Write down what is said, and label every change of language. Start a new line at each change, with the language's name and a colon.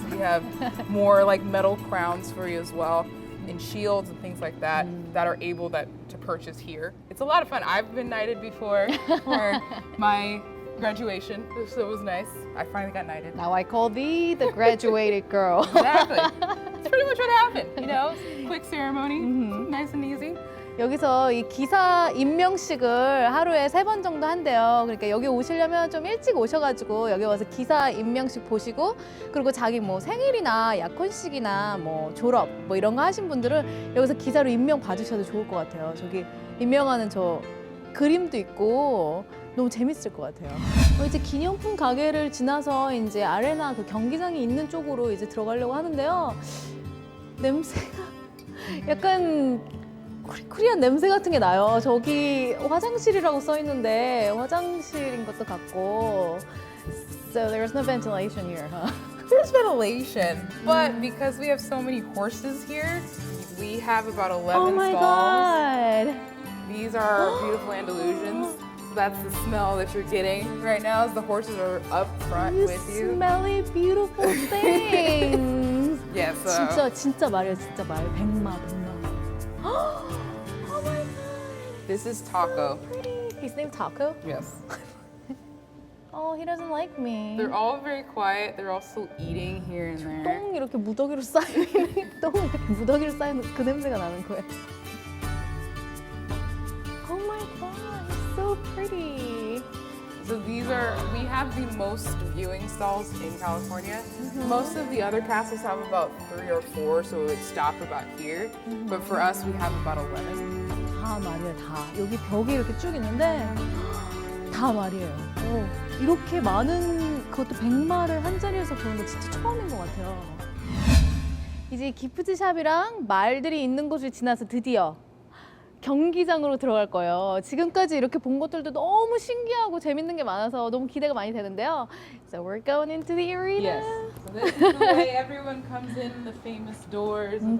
English: We have more like metal crowns for you as well, and shields and things like that that are able to purchase here. It's a lot of fun. I've been knighted before for my graduation, so it was nice. I finally got knighted. Now I call thee the graduated girl. Exactly. It's pretty much what happened, you know? Quick ceremony, nice and easy.
Korean: 여기서 이 기사 임명식을 하루에 3번 정도 한대요. 그러니까 여기 오시려면 좀 일찍 오셔가지고 여기 와서 기사 임명식 보시고, 그리고 자기 뭐 생일이나 약혼식이나 뭐 졸업 뭐 이런 거 하신 분들은 여기서 기사로 임명 봐주셔도 좋을 것 같아요. 저기 임명하는 저 그림도 있고 너무 재밌을 것 같아요. 이제 기념품 가게를 지나서 이제 아레나 그 경기장이 있는 쪽으로 이제 들어가려고 하는데요. 냄새가 약간 코리안 냄새 같은 게 나요. 저기 화장실이라고 써 있는데 화장실인 것도 같고.
English: So there's no ventilation here, huh? There's ventilation, but because we have so many horses here, we have about 11 Oh my stalls. God. These are our beautiful Andalusians. So that's the smell that you're getting right now as the horses are up front with you. Smelly, beautiful things. Yes.
Korean: 진짜 말이에요, 진짜 말. 백마.
English: Oh my God. This is Taco. Pretty. He's named Taco? Yes. Oh, he doesn't like me. They're all very quiet. They're all still eating here and there.
Korean: 똥 이렇게 무더기로 쌓이는 똥 이렇게 무더기로 쌓이는 그 냄새가 나는 거예요.
English: Oh my God, it's so pretty. So we have the most viewing stalls in California. Most of the other castles have about 3 or 4, so it would stop about here. But for us, we have about 11.
Korean: 다 말이에요, 다. 여기 벽이 이렇게 쭉 있는데 다 말이에요. 이렇게 많은, 그것도 100마를 한 자리에서 보는 거 진짜 처음인 것 같아요. 이제 기프트샵이랑 말들이 있는 곳을 지나서 드디어 경기장으로 들어갈 거예요. 지금까지 이렇게 본 것들도 너무 신기하고 재밌는 게 많아서 너무 기대가 많이 되는데요.
English: So we're going into the arena. Yes. So this is the way everyone comes in, the famous doors of